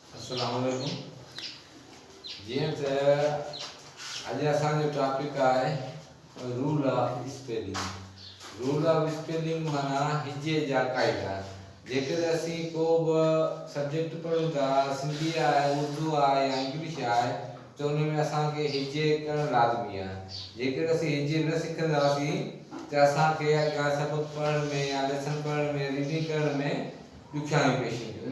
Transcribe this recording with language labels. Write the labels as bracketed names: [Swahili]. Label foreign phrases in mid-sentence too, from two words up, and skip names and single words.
[Arabic] السلام عليكم. [Sindhi] जीअं त अॼु असांजो टॉपिक आहे [English] rule of spelling. rule of spelling [Sindhi] माना हिजे जा क़ाइदा। जेकर असीं को बि सब्जेक्ट पढ़ूं था, सिंधी आहे, उर्दू आहे या इंग्लिश आहे, त उन में असांखे हिजे करणु लाज़मी आहे। जेकर असीं हिजे न सिखंदासीं त असांखे अॻियां सबक़ पढ़ण में या लेसन पढ़ण में, रीडिंग करण में ॾुखियाई पेश ईंदियूं।